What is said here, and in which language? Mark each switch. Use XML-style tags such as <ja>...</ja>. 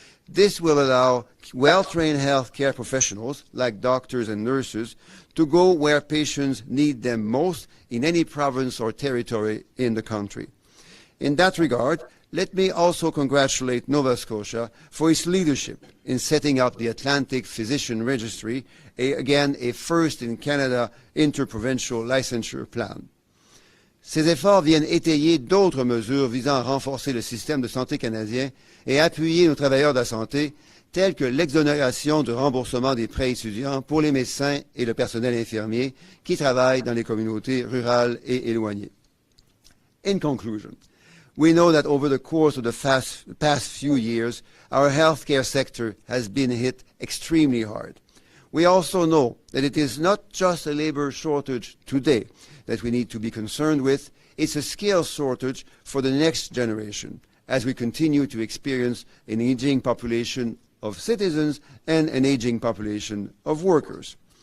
<en>This will allow well-trained healthcare professionals, like doctors and nurses, to go where patients need them most in any province or territory in the country. In that regard, let me also congratulate Nova Scotia for its leadership in setting up the Atlantic Physician Registry, again a first-in-Canada interprovincial licensure plan.</en> <fr>Ces efforts viennent étayer d'autres mesures visant à renforcer le système de santé canadien et appuyer nos travailleurs de la santé, tels que l'exonération de remboursement des prêts étudiants pour les médecins et le personnel infirmier qui travaillent dans les communautés rurales et éloignées.</fr> <en>In conclusion, we know that over the course of the past few years, our healthcare sector has been hit extremely hard. We also know that it is not just a labor shortage today that we need to be concerned with, it's a skills shortage for the next generation as we continue to experience an aging population of citizens and an aging population of workers.</en>